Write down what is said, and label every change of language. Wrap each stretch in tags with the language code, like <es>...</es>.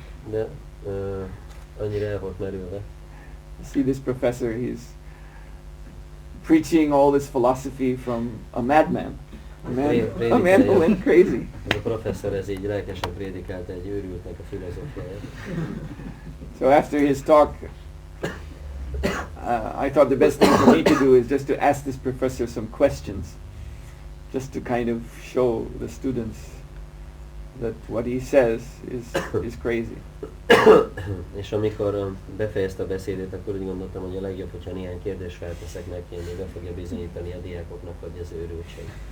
<hu>De annyira el volt merülve.</hu> <en>You see, this professor, he's preaching all this philosophy from a madman. a man who went crazy.</en> <hu>Ez a professzor ez így lelkesen prédikált egy őrültnek a filozófiáját.</hu> <en>So after his talk, I thought the best thing for me to do is just to ask this professor some questions, just to kind of show the students that what he says is crazy.</en> <hu>És amikor befejezte a beszédét, akkor úgy gondoltam, hogy a legjobb, hogyha néhány kérdést felteszek neki, ami be fogja bizonyítani a diákoknak, hogy ez őrültség.</hu>